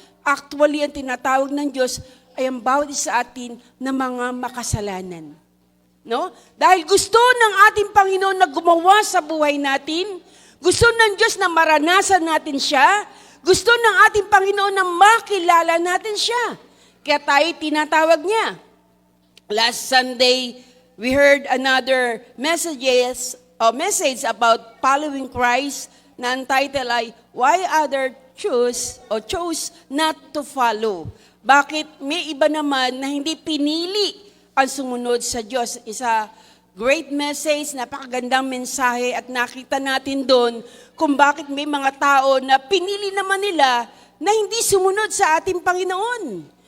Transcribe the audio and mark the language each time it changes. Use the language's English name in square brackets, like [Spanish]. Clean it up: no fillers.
[Filipino] Actually, ang tinatawag ng Diyos ay ang bawat isa atin na mga makasalanan. No? Dahil gusto ng ating Panginoon na gumawa sa buhay natin, gusto ng Diyos na maranasan natin siya, gusto ng ating Panginoon na makilala natin siya. Kaya tayo tinatawag niya. [English] Last Sunday, we heard another message about following Christ [Filipino] na ang title ay, [English] Why Other chose not to follow? [Filipino] Bakit may iba naman na hindi pinili ang sumunod sa Diyos? Isa [English] great message, [Filipino] napakagandang mensahe at nakita natin doon kung bakit may mga tao na pinili naman nila na hindi sumunod sa ating Panginoon.